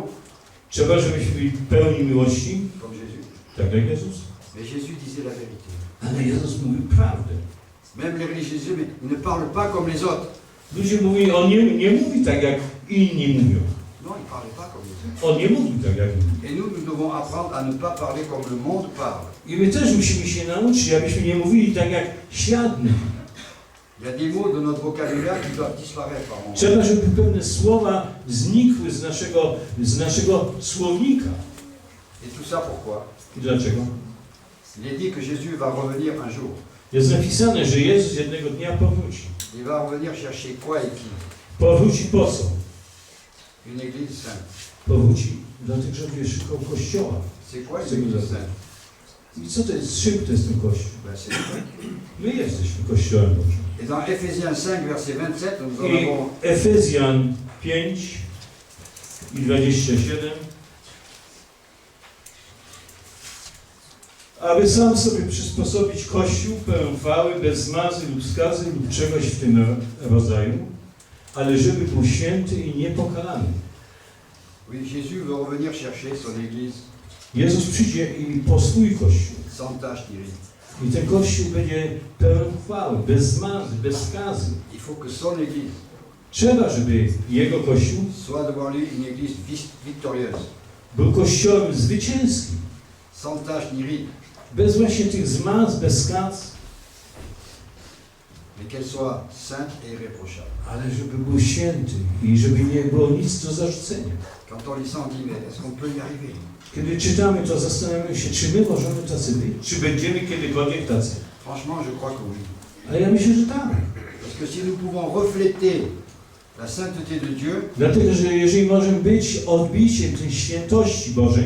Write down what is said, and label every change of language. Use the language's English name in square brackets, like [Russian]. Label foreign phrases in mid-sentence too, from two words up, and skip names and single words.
[Polish] Trzeba, żebyśmy byli pełni miłości, [French] comme Jésus. [Polish] tak jak Jezus. [French] Mais Jésus disait la vérité. [Polish] Ale Jezus mówił prawdę. [French] Même les religieux, mais ils ne parlent pas comme les autres. [Polish] Ludzie mówili, on nie mówi tak jak inni mówią. [French] Non, ils ne parlaient pas comme les autres. [Polish] On nie mówi tak jak inni. [French] Et nous devons apprendre à ne pas parler comme le monde parle. [Polish] I my też musimy się nauczyć, abyśmy nie mówili tak jak świat mówi. [French] Il y a des mots de notre vocabulaire qui doivent disparaître par moment. [Polish] Trzeba, żeby pewne słowa znikły z naszego słownika. [French] Et tout ça pourquoi? [Polish] I dlaczego? [French] Il est dit que Jésus va revenir un jour. [Polish] Jest napisane, że Jezus jednego dnia powróci. [French] Il va revenir chercher quoi et qui? [Polish] Powróci po co? [French] Une église sainte. [Polish] Powróci dlatego, żeby szukał Kościoła. [French] C'est quoi C'est une église vous sainte? [Polish] I co to jest? Z czym to jest ten Kościół? [French] Ben, c'est nous. [Polish] My jesteśmy Kościołem Bożym. [French] Et dans Ephésiens 5, verset 27, nous en [Polish] I [French] avons [Polish] Efezjan 5 i 27. Aby sam sobie przysposobić Kościół pełen chwały, bez zmazy lub skazy lub czegoś w tym rodzaju, ale żeby był święty i niepokalany. [French] Oui, Jésus veut revenir chercher son église [Polish] Jezus przyjdzie i po swój Kościół. [French] sans tache ni ride. [Polish] I ten Kościół będzie pełen chwały, bez zmazy, bez skazy. [French] Il faut que son église [Polish] Trzeba, żeby Jego Kościół [French] soit devant lui une église victorieuse, [Polish] był Kościołem zwycięskim. [French] sans tache ni ride, [Polish] Bez właśnie tych zmaz, bez skaz, [French] mais qu'elle soit sainte et irréprochable. [Polish] ale żeby był święty i żeby nie było nic do zarzucenia. [French] Quand on lit ça, on dit, mais est-ce qu'on peut y arriver? [Polish] Kiedy czytamy to, zastanawiamy się, czy my możemy tacy być, czy będziemy kiedykolwiek tacy. [French] Franchement, je crois que oui. [Polish] Ale ja myślę, że tak. [French] Parce que si nous pouvons refléter la sainteté de Dieu, [Polish] Dlatego, że jeżeli możemy być odbiciem tej świętości Bożej,